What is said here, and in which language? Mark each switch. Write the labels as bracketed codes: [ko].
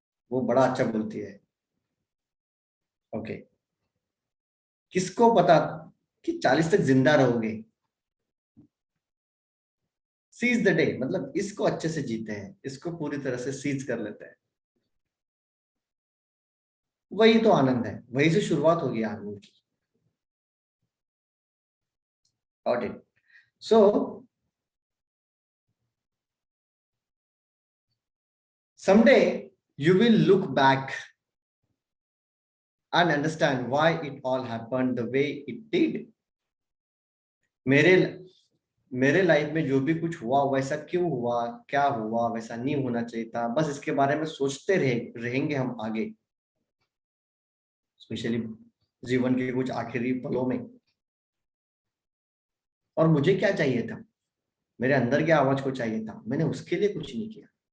[hi] वो बड़ा अच्छा बोलती है। ओके, किसको पता कि 40 तक जिंदा रहोगे? सीज द डे, मतलब इसको अच्छे से जीते हैं, इसको पूरी तरह से सीज कर लेते हैं। वही तो आनंद है, वही से शुरुआत होगी आनंद की। [en] Got it. So someday you will look back and understand why it all happened the way it did. [hi] मेरे मेरे लाइफ में जो भी कुछ हुआ वैसा क्यों हुआ, क्या हुआ, वैसा नहीं होना चाहिए था, बस इसके बारे में सोचते रहेंगे हम आगे, स्पेशली जीवन के कुछ आखिरी पलों में। और मुझे क्या चाहिए था, मेरे अंदर की आवाज को चाहिए था, मैंने उसके लिए कुछ नहीं किया।